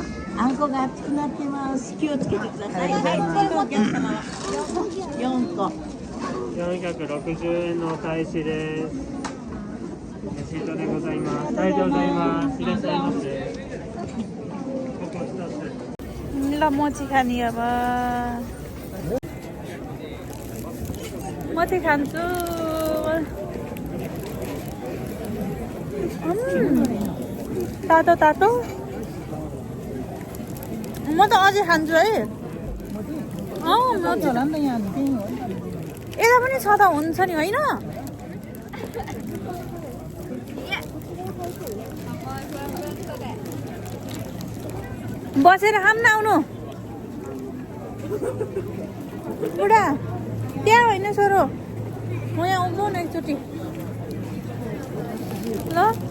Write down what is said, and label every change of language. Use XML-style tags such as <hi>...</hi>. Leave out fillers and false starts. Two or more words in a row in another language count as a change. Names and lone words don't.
<ja>あんこが熱くなってます。気をつけてください。はい、お客様は4個。 460円のお返しです。レシートでございます。ありがとうございます。いらっしゃいませ。ここ一つ。</ja> <ne>ल मोची खाने अब म चाहिँ खान्छु तातो तातो म त अझै खान्छु है मोची यता पनि छ त हुन्छ नि होइन बसेर खाम न आउनु बुढा त्यहाँ होइन छोरो म यहाँ उभ्नु न एकचोटि ल</ne>